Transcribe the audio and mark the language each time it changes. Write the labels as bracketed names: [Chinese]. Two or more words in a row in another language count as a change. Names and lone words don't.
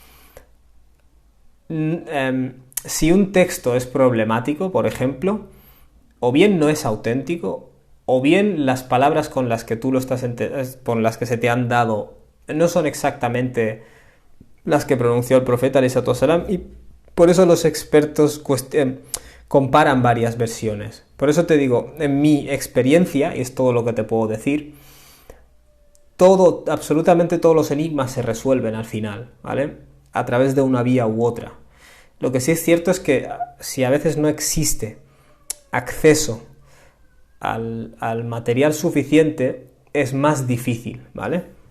[Spanish] Si un texto es problemático, por ejemplo, o bien no es auténtico, o bien las palabras con las que con las que se te han dado no son exactamente las que pronunció el profeta, [Arabic] عليه الصلاة والسلام, [Spanish] y por eso los expertos comparan varias versiones. Por eso te digo, en mi experiencia, y es todo lo que te puedo decir, absolutamente todos los enigmas se resuelven al final, ¿vale? A través de una vía u otra. Lo que sí es cierto es que si a veces no existe acceso al material suficiente, es más difícil, ¿vale?